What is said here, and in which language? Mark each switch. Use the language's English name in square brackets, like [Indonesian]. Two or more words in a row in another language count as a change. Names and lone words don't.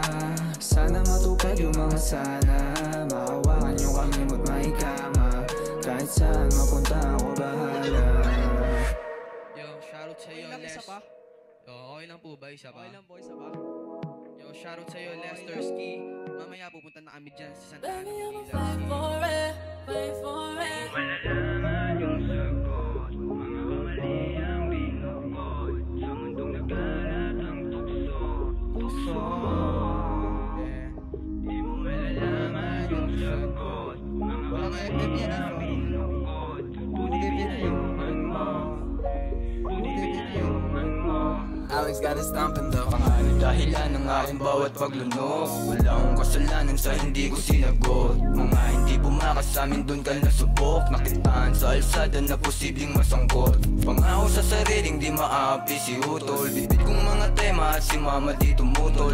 [Filipino] Sana matupad yung mga sana, mahawakan yung kamay mo't maikama. Kahit kahit saan mapunta ako bahala. Yo, shoutout sa'yo, Okay lang, Les. isa pa? Yo, okay lang po ba? Isa pa? Okay lang po, isa pa? Yo, shoutout sa'yo, Lester Ski. Mamaya pupunta na kami dyan sa Santa Ana. [English] Baby, I'ma fight for it, fight for it. [Filipino] Malalaman yung sagot, mga kamali ang binukod. Sa mundong nagkalat ang tukso, tukso. Di mo malalaman yung sagot, mga kamali ang binukod. Buti pinayungan mo, buti pinayungan mo. [English] Alex got a stomping though. [Filipino] Pangalan dahilan ng aking bawat paglunok. Wala akong kasalanan sa hindi ko sinagot. Mga hindi bumakas sa amin dun ka nasubok. Nakitaan sa alsada na posibleng masangkot. Pangako sa sariling di maapi si utol. Bitbit kong mga tema at si mama di tumutol.